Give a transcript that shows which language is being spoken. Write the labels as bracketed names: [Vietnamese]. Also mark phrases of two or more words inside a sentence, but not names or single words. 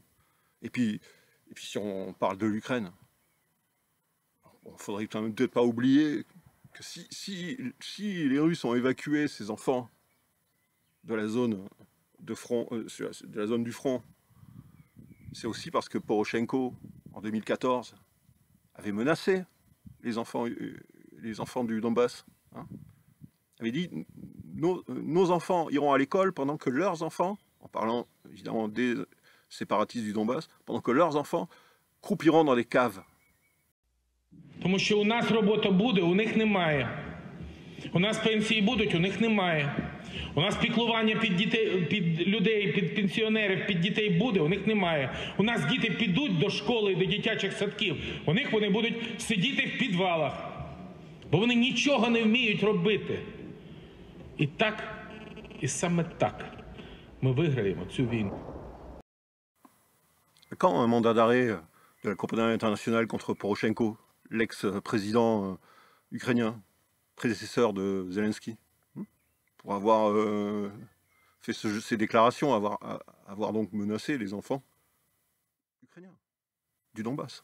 [French] Et puis si on parle de l'Ukraine, il ne faudrait quand même peut-être pas oublier que si les Russes ont évacué ces enfants de la zone de front, de la zone du front, c'est aussi parce que Poroshenko, en 2014, avait menacé les enfants du Donbass. Hein, avait dit nos enfants iront à l'école pendant que leurs enfants, en parlant évidemment des séparatistes du Donbass, pendant que leurs enfants croupiront dans les caves. [Ukrainian] Тому що у нас робота буде, у них немає. У нас пенсії будуть, у них немає. У нас піклування під людей, під пенсіонерів, під дітей буде, у них немає. У нас діти підуть до школи, до дитячих садків, у них вони будуть сидіти в підвалах, бо вони нічого не вміють робити. І саме так ми виграємо цю війну. [French] Quand un mandat d'arrêt de la Cour pénale internationale contre Poroshenko, l'ex-président ukrainien, prédécesseur de Zelensky, pour avoir fait ces déclarations, avoir donc menacé les enfants ukrainiens du Donbass.